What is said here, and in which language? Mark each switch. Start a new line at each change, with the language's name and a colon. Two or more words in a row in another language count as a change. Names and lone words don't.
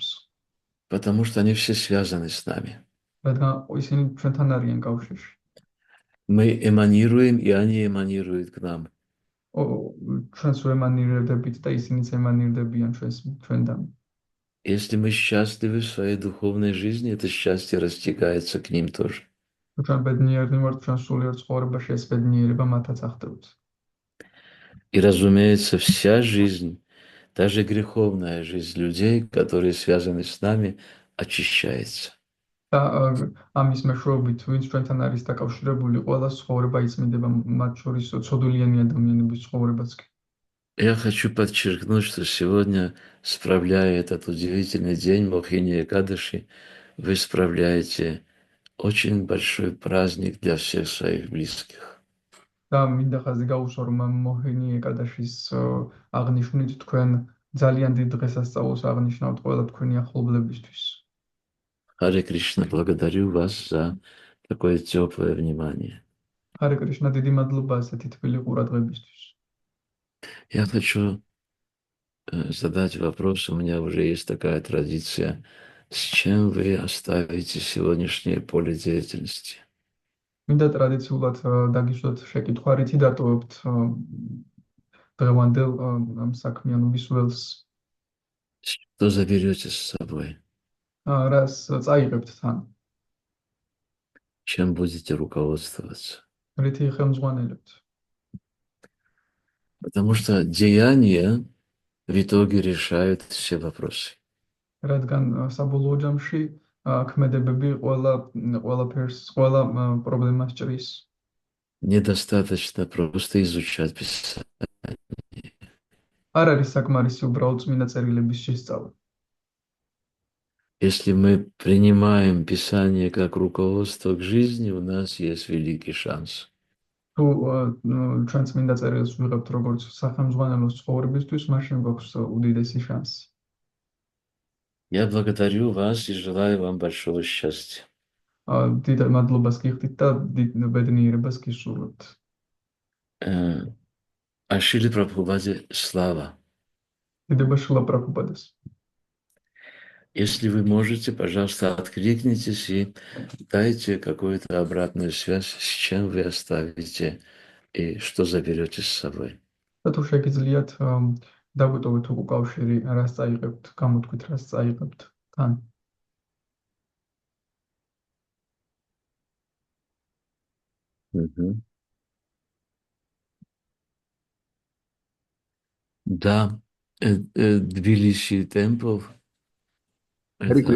Russian: Потому что они все связаны с нами.
Georgian: რადგან ისინი ჩვენთან არიან კავშირში.
Russian: Мы эманируем, и они эманируют к нам.
Georgian: ჩვენს ვემანირდებით და ისინიც ემანირდებიან ჩვენთან.
Russian: Если мы счастливы в своей духовной жизни, это счастье растекается к ним тоже.
Georgian: თუ ჩვენ ბედნიერნი ვართ ჩვენ სულიერ ცხოვრებაში, ეს ბედნიერება მათაც ახდევთ.
Russian: И, разумеется, вся жизнь, даже греховная жизнь людей, которые связаны с нами, очищается.
Georgian: და ამის მეშვეობით, ვინც ჩვენთან არის დაკავშირებული, ყველა ცხოვრება იწმინდება, მათ შორის ცოდულიანი ადამიანების ცხოვრებაც კი.
Russian: Я хочу подчеркнуть, что сегодня, справляя этот удивительный день Мохини Экадаши, вы справляете очень большой праздник для всех своих близких.
Georgian: და მინდა ხაზი გაუსვა, რომ მოჰინი ეკადაშის აღნიშვნით თქვენ ძალიან დიდ დღესასწაულს აღნიშნავთ ყველა თქვენი ახლობლებისთვის.
Russian: Харе Кришна, благодарю вас за такое теплое внимание.
Georgian: ჰარე კრიშნა, დიდი მადლობა ასეთი თბილი ყურადღებისთვის.
Russian: Я хочу задать вопрос, у меня уже есть такая традиция с чем вы оставите сегодняшнее поле деятельности?
Georgian: მინდა ტრადიციულად დაგიშვათ შეკითხვა, რითი დატოვებთ დღევანდელ ამ საქმიანობის ველს,
Russian: Что заберете с собой?
Georgian: რას წაიღებთ თან,
Russian: Чем будете руководствоваться?
Georgian: რითი ხელმძღვანელებთ.
Russian: Потому что деяния в итоге решают все вопросы.
Georgian: რადგან საბოლოო ჯამში ქმედებები ყველაფერს, ყველა პრობლემას ჭრის.
Russian: Недостаточно просто изучать Писание.
Georgian: არ არის საკმარისი უბრალოდ წმინდა წერილების შესწავლა.
Russian: Если мы принимаем Писание как руководство к жизни, у нас есть великий шанс.
Georgian: თუ ჩვენ წმინდა წერილს ვიღებთ როგორც სახელმძღვანელოს ცხოვრებისთვის, მაშინ გვაქვს უდიდესი შანსი.
Russian: Я благодарю вас и желаю вам большого счастья.
Georgian: დიდ მადლობას გიხდით და დიდ ბედნიერებას გისურვებთ.
Russian: Ашили Прабхупаде слава.
Georgian: დიდება შილა პრაბჰუპადეს.
Russian: Если вы можете, пожалуйста, откликнитесь и дайте какую-то обратную связь, с чем вы оставите и что заберете с собой.
Georgian: და თუ შეგიძლიათ დაგვიტოვოთ უკავშირი, რას წაიღებთ, გამოთქვით, რას წაიღებთ თან. Мгм.
Russian: Да, Тбилиси Темпл – Харе это